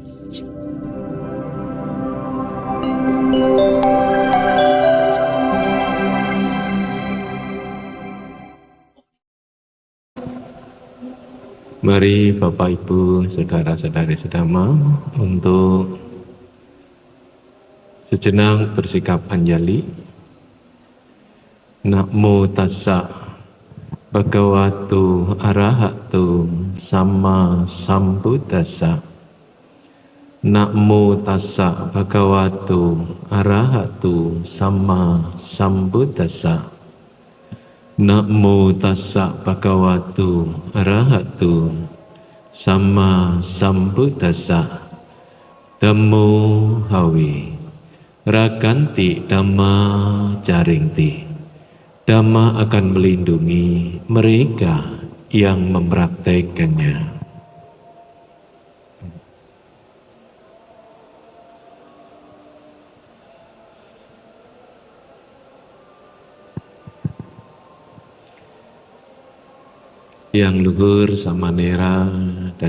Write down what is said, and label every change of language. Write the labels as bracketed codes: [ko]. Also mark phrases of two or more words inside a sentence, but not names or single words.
[id] Mari Bapak Ibu, Saudara-saudari sedama untuk sejenak bersikap anjali. [pi] Namo tassa bhagavato arahato sama sambuddhassa. Namo tassa bhagavato arahato sama sambuddhassa. Namo tassa bhagavato arahato sama sambuddhassa. Dhammo hawe raganti dhamma jaringti. [id] Dhamma akan melindungi mereka yang mempraktekannya. Yang luhur samanera dan